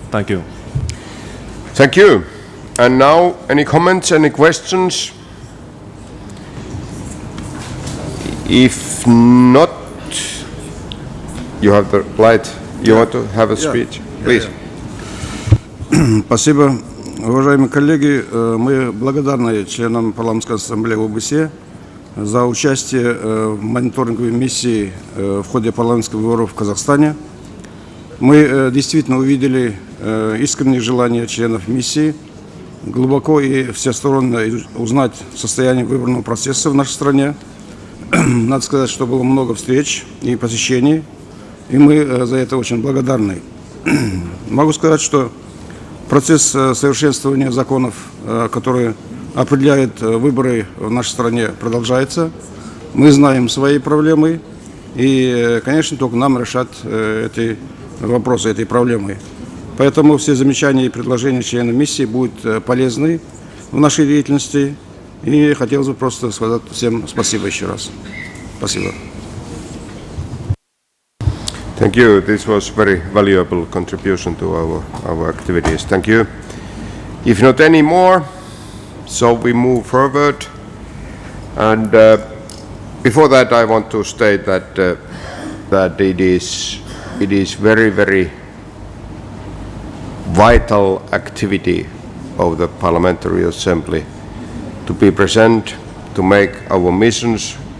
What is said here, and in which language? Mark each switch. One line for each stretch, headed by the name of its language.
English: Thank you. Thank you. And now, any comments, any questions? If not, you have the light. You want to have a speech? Please.
Russian: Спасибо. Уважаемые коллеги, мы благодарны членам парламентской ассамблеи ОБСЕ за участие в мониторинговой миссии в ходе парламентских выборов в Казахстане. Мы действительно увидели искреннее желание членов миссии глубоко и всесторонне узнать состояние выборного процесса в нашей стране. Надо сказать, что было много встреч и посещений, и мы за это очень благодарны. Могу сказать, что процесс совершенствования законов, которые определяют выборы в нашей стране, продолжается. Мы знаем свои проблемы, и, конечно, только нам решать эти вопросы, этой проблемы. Поэтому все замечания и предложения членов миссии будут полезны в нашей деятельности. И хотелось бы просто сказать всем спасибо еще раз. Спасибо.
English: Thank you. This was very valuable contribution to our activities. Thank you. If not any more, so we move forward. And before that, I want to state that that it is very, very vital activity of the Parliamentary Assembly to be present, to make our missions